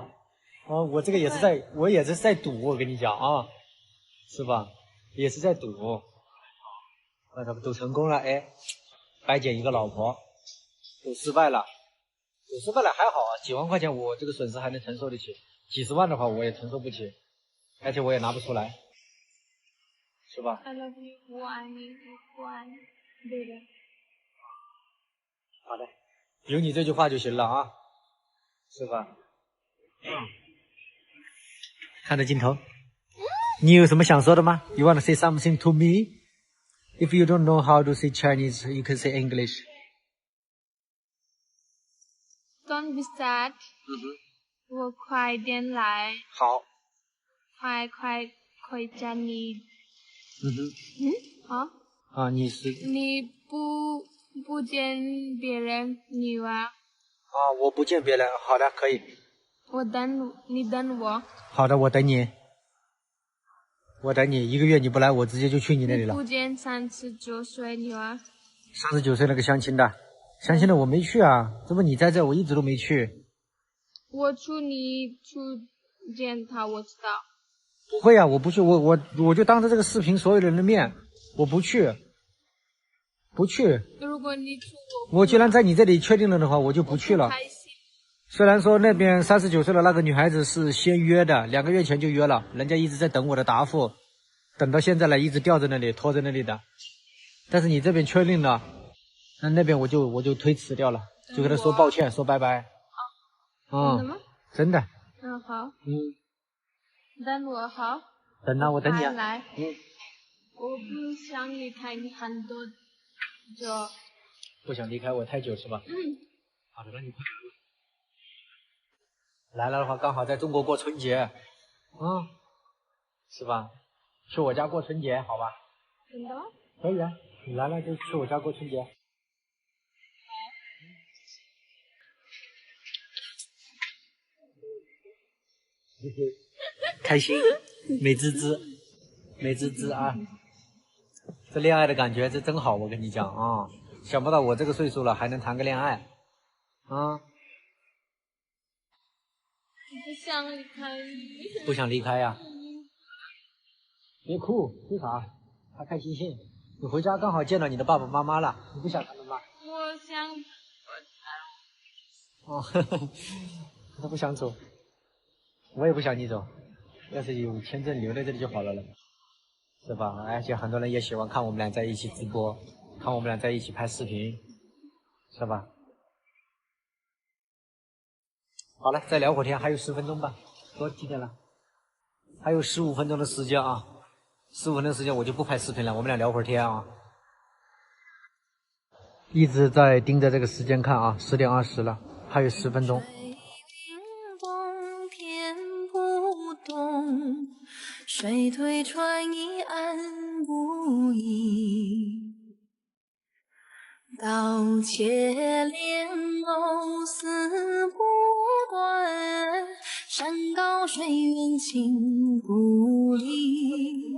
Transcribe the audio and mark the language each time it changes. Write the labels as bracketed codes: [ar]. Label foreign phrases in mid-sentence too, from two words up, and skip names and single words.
[zh] 哦，我這個也是在賭，我跟你講啊，是吧？也是在賭。那他們賭成功了，哎，白撿一個老婆；賭失敗了還好啊，幾萬塊錢我這個損失還能承受得起，幾十萬的話我也承受不起，而且我也拿不出來，是吧？ [en] I love you， [zh] 我愛你，我愛你，對的。好的，有你這句話就行了啊，是吧？看着鏡頭，你有什麼想說的嗎？ [en] You want to say something to me? If you don't know how to say Chinese, you can say English. Don't be sad. [zh] 我快點來。好。快回家你。好。啊，你是。你不見別人，你啊。啊，我不見別人，好的，可以。你等我。好的，我等你。1個月你不來，我直接就去你那裡了。你不見39歲女兒。 39歲那個相親的我沒去啊，這不你在這，我一直都沒去。我祝你見他，我知道。不會啊，我不去，我就當着這個視頻所有人的面，我不去。不去。如果你出我既然在你這裡確定了的話，我就不去了。雖然說那邊39歲的那個女孩子是先約的，2個月前就約了，人家一直在等我的答覆，等到現在了，一直吊在那裡，拖在那裡的。但是你這邊確定了，那邊我就推辭掉了，就跟他說抱歉，說拜拜。真的嗎？真的。好。等我好。等啊，我等你啊。來。我不想離開你很多久。不想離開我太久是吧？好的，那你快來了的話，剛好在中國過春節，是吧？去我家過春節，好吧？真的？可以啊，你來了就去我家過春節。開心，美滋滋，美滋滋啊！這戀愛的感覺這真好，我跟你講啊，想不到我這個歲數了還能談個戀愛啊！不想離開你。不想離開呀？別哭，哭啥？開開心心。你回家剛好見到你的爸爸媽媽了，你不想他們嗎？我想。他不想走，我也不想你走。要是有簽證留在這裡就好了，是吧？而且很多人也喜歡看我們倆在一起直播，看我們倆在一起拍視頻，是吧？好了，再聊會兒天，還有10分鐘吧。多幾點了？還有15分鐘的時間啊！15分鐘的時間我就不拍視頻了，我們倆聊會兒天啊！一直在盯着這個時間看啊，10點20了，還有10分鐘。水推船移岸不移，刀切蓮藕絲不斷，山高水遠情不離。